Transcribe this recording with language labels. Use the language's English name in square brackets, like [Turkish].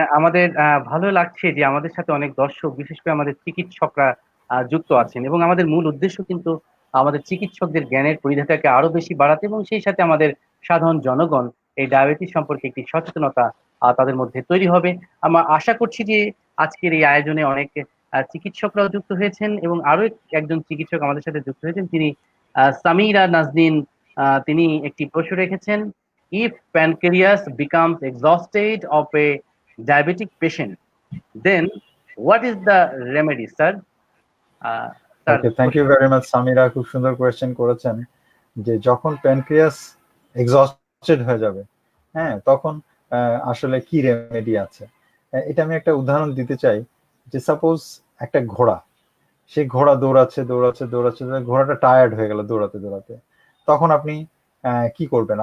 [Bangla] আমাদের ভালো লাগছে যে আমাদের সাথে অনেক দর্শক, বিশেষ করে আমাদের চিকিৎসকরা যুক্ত আছেন, এবং আমাদের মূল উদ্দেশ্য কিন্তু আমাদের চিকিৎসকদের জ্ঞানের পরিধিটাকে আরো বেশি বাড়াতে, এবং সেই সাথে আমাদের সাধারণ জনগণ এই ডায়াবেটিস সম্পর্কে একটি সচেতনতা তাদের মধ্যে তৈরি হবে। আমরা আশা করছি যে আজকের এই আয়োজনে অনেক চিকিৎসকরাও যুক্ত হয়েছেন, এবং আরো একজন চিকিৎসক আমাদের সাথে যুক্ত হয়েছেন, তিনি সামিরা নাজনীন। তিনি একটি প্রশ্ন রেখেছেন: [English] if pancreas becomes exhausted of a diabetic patient, then what is the remedy, sir? Sir, [Bangla] okay, [English] thank you very much [Bangla] Samira, খুব সুন্দর কোয়েশ্চেন করেছেন। যে যখন প্যানক্রিয়াস এক্সস্টেড হয়ে যাবে, হ্যাঁ, তখন আসলে কি রেমেডি আছে? এটা আমি একটা উদাহরণ দিতে চাই। যে সাপোজ একটা ঘোড়া, সেই ঘোড়া দৌড়াচ্ছে দৌড়াচ্ছে দৌড়াচ্ছে, ঘোড়াটা টায়ার্ড হয়ে গেল দৌড়াতে দৌড়াতে, তখন আপনি কি করবেন?